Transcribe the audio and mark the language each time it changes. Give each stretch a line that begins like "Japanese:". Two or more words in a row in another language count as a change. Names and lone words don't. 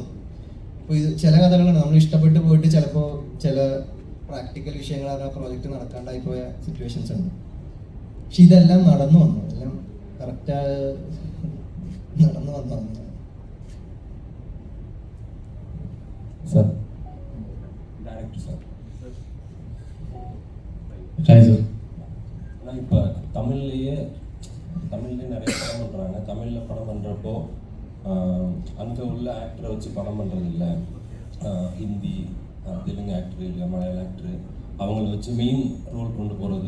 Malayalam: ഇപ്പോൾ ഇത് ചില കഥകളുണ്ട് നമ്മൾ ഇഷ്ടപ്പെട്ട് പോയിട്ട് ചിലപ്പോൾ ചില പ്രാക്ടിക്കൽ വിഷയങ്ങൾ ആ പ്രോജക്റ്റ് നടക്കാണ്ടായി പോയ സിറ്റുവേഷൻസ് ഉണ്ട്. പക്ഷെ ഇതെല്ലാം നടന്നു വന്നു, എല്ലാം കറക്റ്റ് നടന്നു വന്നു. സാർ, ഡയറക്ടർ സാർ,
Tamil: ஹாய் சார். ஆனால் இப்போ தமிழ்லேயே நிறைய படம் பண்ணுறாங்க. தமிழில் படம் பண்ணுறப்போ அங்கே உள்ள ஆக்டரை வச்சு படம் பண்ணுறதில்ல, ஹிந்தி தெலுங்கு ஆக்டரு இல்லை மலையாள ஆக்டரு அவங்கள வச்சு
English: main role
Tamil: கொண்டு போகிறது.